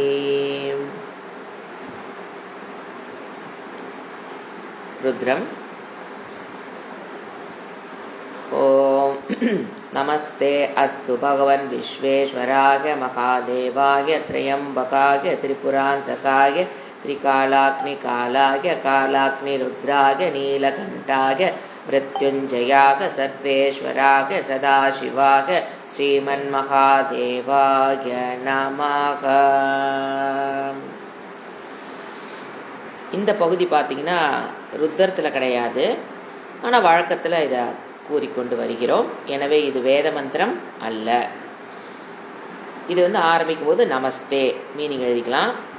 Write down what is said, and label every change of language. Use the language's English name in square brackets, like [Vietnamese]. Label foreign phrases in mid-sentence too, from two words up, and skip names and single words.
[Sanskrit] रुद्रम् ॐ नमस्ते अस्तु भगवन् विश्वेश्वराय महादेवाय त्र्यम्बकाय त्रिपुरान्तकाय त्रिकालाग्निकालाय कालाग्निरुद्राय नीलकण्ठाय मृत्युञ्जयाय सर्वेश्वराय सदाशिवाय श्रीमन्महादेवाय नमः। [Tamil] இந்த பகுதி பார்த்தீங்கன்னா ருத்ரத்தில் கிடையாது, ஆனால் வழக்கத்தில் இதை கூறிக்கொண்டு வருகிறோம். எனவே இது வேத மந்திரம் அல்ல. இது ஆரம்பிக்கும் போது நமஸ்தே மீனிங் எழுதிக்கலாம்.